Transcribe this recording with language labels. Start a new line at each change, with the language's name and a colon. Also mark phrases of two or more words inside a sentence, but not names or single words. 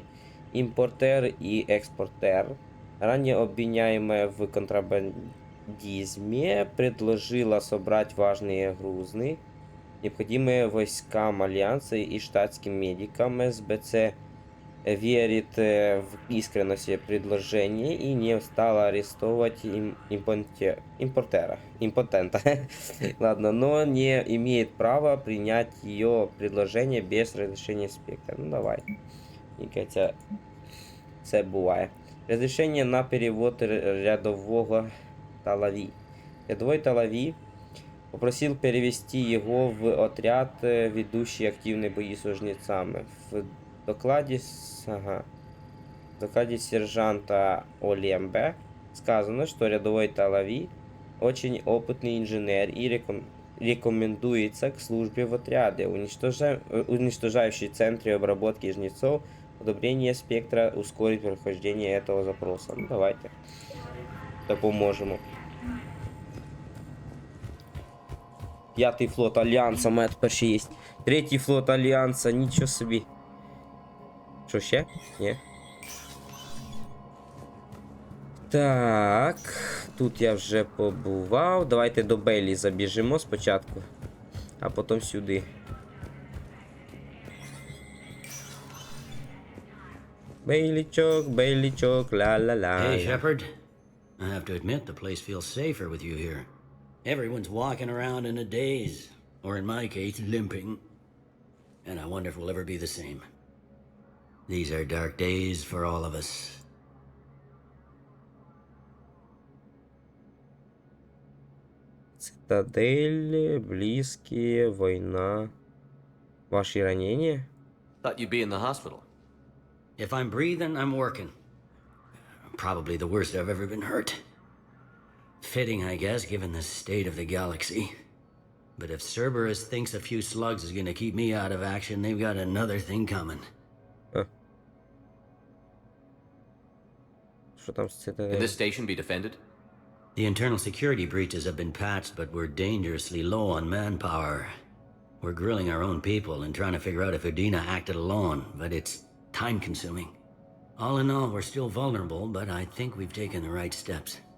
Russian: Импортер и экспортер, ранее обвиняемая в контрабандизме, предложила собрать важные грузы, необходимые войскам Альянса и штатским медикам. СБЦ верит в искренность предложения и не стала арестовывать импотента. Ладно, но не имеет права принять ее предложение без разрешения спектра.
Ukrainian: Ну давай. І це буває. Розрішення на перевод рядового Талаві.
Russian: Рядовой Талаві попросил перевести его в отряд, ведущий активные бои с жнецами. В докладе сержанта Олембе сказано, что рядовой Талаві очень опытный инженер и рекомендуется к службе в отряде, уничтожающий центры обработки жнецов. Одобрение спектра ускорит прохождение этого запроса.
Ukrainian: Ну, давайте допоможемо. 5-й флот Альянса, має тепер ще є. 3-й флот Альянса, нічого собі. Що ще? Ні. Так, тут я вже побував. Давайте до Бейлі забіжимо спочатку, а потім сюди. Бейлічок, ла-ла-ла.
English: Hey, Shepard. I have to admit, the place feels safer with you here. Everyone's walking around in a daze, or in my case, limping. And I wonder if we'll ever be the same. These are dark days for all of us.
Russian: Цитадель, близкие, война. Ваши ранения?
English: Thought you'd be in the hospital. If I'm breathing, I'm working. Probably the worst I've ever been hurt. Fitting, I guess, given the state of the galaxy. But if Cerberus thinks a few slugs is gonna keep me out of action, they've got another thing coming.
Ukrainian: Що там з
English: Can
Ukrainian: цитаделі?
English: this station be defended? The internal security breaches have been patched, but we're dangerously low on manpower. We're grilling our own people and trying to figure out if Udina acted alone, but it's time-consuming. All in all, we're still vulnerable, but I think we've taken the right steps.